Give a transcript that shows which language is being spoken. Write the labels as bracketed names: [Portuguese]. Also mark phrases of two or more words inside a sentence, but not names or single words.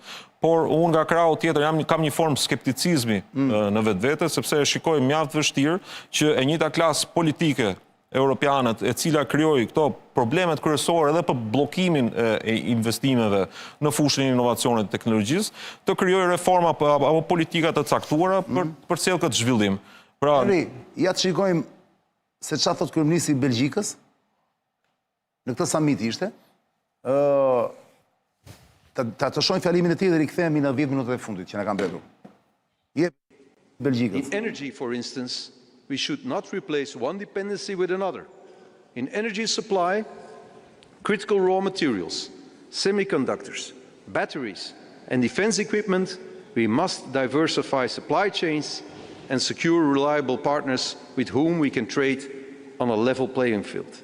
[Albanian] Por unë nga krau tjetër kam një formë skepticizmi në vetvete, sepse e shikoj mjaft vështirë që e njëjta klasë politike europianët e cila krijoi këto problemet kryesore edhe për bllokimin e investimeve në fushën e inovacionit dhe teknologjisë, të krijojë reforma apo politika të caktuara për cilë këtë zhvillim. Henri, ja të shikojmë se çfarë thot kryeministri i Belgjikës në këtë samit ishte. Ta të shojnë fjalimin e tij dhe rikthehemi në 10 minutat e fundit që na kanë mbetur. Belgjikës. [English] In energy, for instance, we should not replace one dependency with another. In energy supply, critical raw materials, semiconductors, batteries, and defense equipment, we must diversify supply chains and secure reliable partners with whom we can trade on a level playing field.